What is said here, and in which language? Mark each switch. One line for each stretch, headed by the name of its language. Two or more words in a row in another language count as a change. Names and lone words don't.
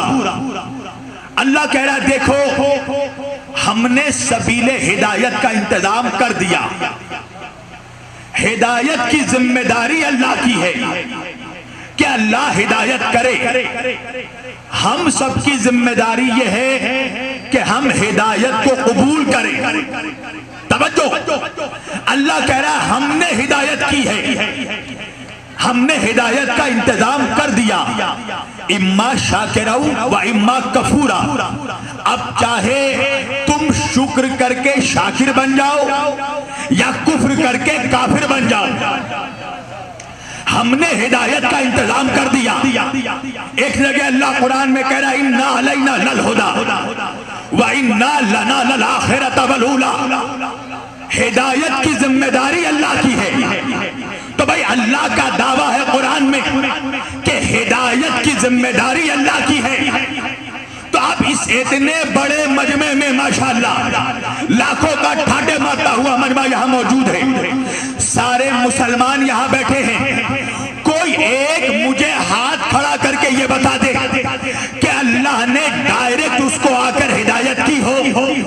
Urdu: اللہ کہہ رہا ہے دیکھو ہم نے سبیل ہدایت کا انتظام کر دیا، ہدایت کی ذمہ داری اللہ کی ہے کہ اللہ ہدایت کرے، ہم سب کی ذمہ داری یہ ہے کہ ہم ہدایت کو قبول کریں۔ توجہ، اللہ کہہ رہا ہے ہم نے ہدایت کی ہے، ہم نے ہدایت کا انتظام کر دیا،
Arabic: اما شاکرا و اما کفورا۔
Urdu: اب چاہے تم شکر کر کے شاکر بن جاؤ یا کفر کر کے کافر بن جاؤ، ہم نے ہدایت کا انتظام کر دیا۔ ایک جگہ اللہ قرآن میں کہہ رہا ہے
Arabic: اِنَّا عَلَيْنَا لَلْهُدَى وَإِنَّا لَنَا لَلْآخِرَةَ وَالْأُولَى۔
Urdu: ہدایت کی ذمہ داری اللہ کی ہے۔ تو بھائی اللہ کا دعویٰ ہے قرآن میں کہ ہدایت کی ذمہ داری اللہ کی ہے، تو اب اس اتنے بڑے مجمع میں ماشاءاللہ لاکھوں کا ٹھاٹے مارتا ہوا مجمع یہاں موجود ہے، سارے مسلمان یہاں بیٹھے ہیں، کوئی ایک مجھے ہاتھ کھڑا کر کے یہ بتا دے کہ اللہ نے ڈائریکٹ اس کو آ کر ہدایت کی ہو؟